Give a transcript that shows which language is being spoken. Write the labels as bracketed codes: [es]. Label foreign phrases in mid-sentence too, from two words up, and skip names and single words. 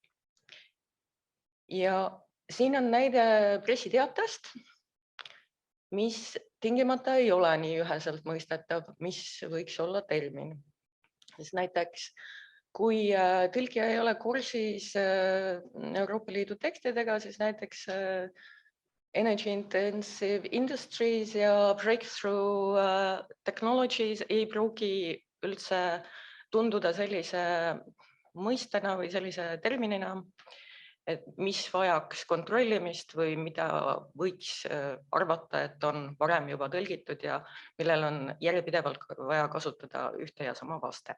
[et] Ja siin on näide pressiteatest, mis tingimata ei ole nii üheselt mõistetav, mis võiks olla termin. Siis näiteks, kui tõlkija ei ole kursis Euroopa Liidu tekstidega, siis näiteks [en] energy intensive industries [et] ja [en] breakthrough technologies [et] ei pruugi üldse tunduda sellise mõistena või sellise terminina, et mis vajaks kontrollimist või mida võiks arvata, et on varem juba tõlgitud ja millel on järjepidevalt vaja kasutada ühte ja sama vastet.